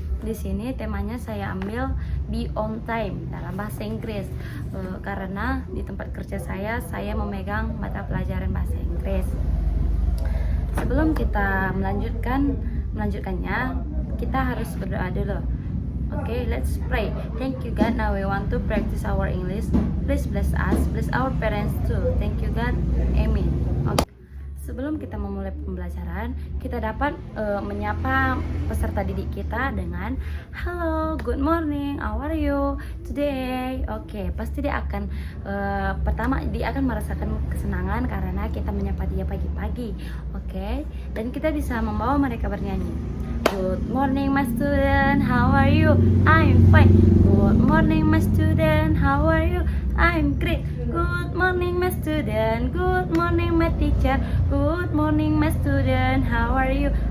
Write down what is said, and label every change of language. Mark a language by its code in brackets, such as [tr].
[id] Di sini temanya saya ambil [en] be on time [id] dalam bahasa Inggris, karena di tempat kerja saya memegang mata pelajaran bahasa Inggris. Sebelum kita melanjutkannya, kita harus berdoa dulu. [en] Okay, let's pray. Thank you God. Now we want to practice our English. Please bless us, bless our parents too. Thank you God. Amen. Okay. [id] Sebelum kita memulai pembelajaran, kita dapat menyapa peserta didik kita dengan [en] hello, good morning, how are you today? [id] Oke, pasti dia akan pertama dia akan merasakan kesenangan karena kita menyapa dia pagi-pagi. Oke, dan kita bisa membawa mereka bernyanyi. [en] Good morning my student, how are you? I'm fine. Good morning my student, how are you? I'm great. Good morning my student, good morning my teacher, good morning my student, how are you?